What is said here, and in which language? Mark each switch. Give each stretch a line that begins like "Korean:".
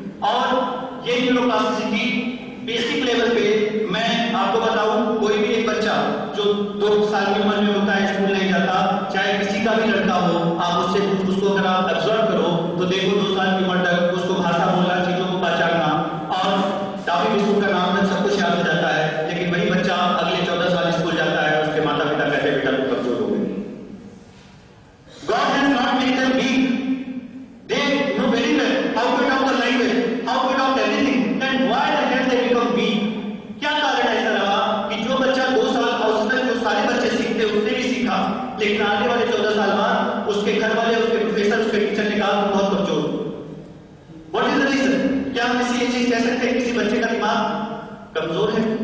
Hindi: और ये neuroplasticity basic level पे, मैं आपको बताऊं, कोई भी एक बच्चा जो 2 साल की उम्र में होता है, स्कूल नहीं जाता, चाहे किसी का भी लड़का हो, आप उससे उसको अगर आप ऑब्जर्व करो तो देखो 2 साल की उम्र तक उसको भाषा बोलना, चीजों को पहचानना और टॉफी बिस्कुट का नाम तक सब कुछ याद हो जाता है. लेकिन वही बच्चा अगले 14 साल स्कूल जाता है, उसके माता पिता कहते हैं बेटा तुम कमजोर हो गए.
English: God has not made them weak. They know very well how to talk the language, how to talk everything. Then why the hell they become weak?
Hindi: क्या कारण ऐसा रहा कि जो बच्चा 2 साल औसतन जो सारे बच्चे सीखते उसने भी सीखा, लेकिन आने वाले 14 साल बाद उसके घर वाले, उसके प्रोफेसर, उसके टीचर ने कहा तुम बहुत कमजोर.
English: What is the reason?
Hindi: क्या हम इसी ये चीज कह सकते हैं किसी बच्चे का दिमाग कमजोर है?